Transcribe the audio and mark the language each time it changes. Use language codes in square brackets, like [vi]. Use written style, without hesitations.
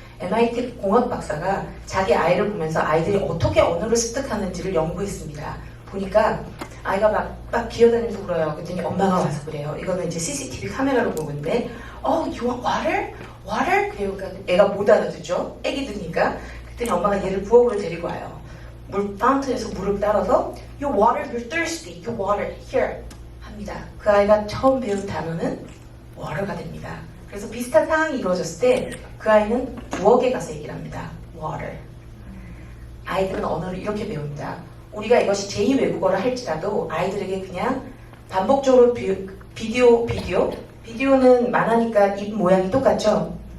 [ko] MIT 공학 박사가 자기 아이를 보면서 아이들이 어떻게 언어를 습득하는지를 연구했습니다. 보니까 아이가 막 기어다니면서 울어요. 그랬더니 엄마가 와서 그래요. 이거는 이제 CCTV 카메라로 보는데, [en] you want water? water? [ko] 그래요. 그러니까 애가 못 알아듣죠. 애기들이니까. 그랬더니 엄마가 얘를 부엌으로 데리고 와요. 파운트에서 물을 따라서 [en] your water, you're thirsty, your water, here [ko] 합니다. 그 아이가 처음 배운 단어는 water가 됩니다. 그래서 비슷한 상황이 이루어졌을 때 그 아이는 부엌에 가서 얘기를 합니다. [en] water. [ko] 아이들은 언어를 이렇게 배웁니다. 우리가 이것이 제2외국어를 할지라도 아이들에게 그냥 반복적으로 비디오는 만화니까 입 모양이 똑같죠?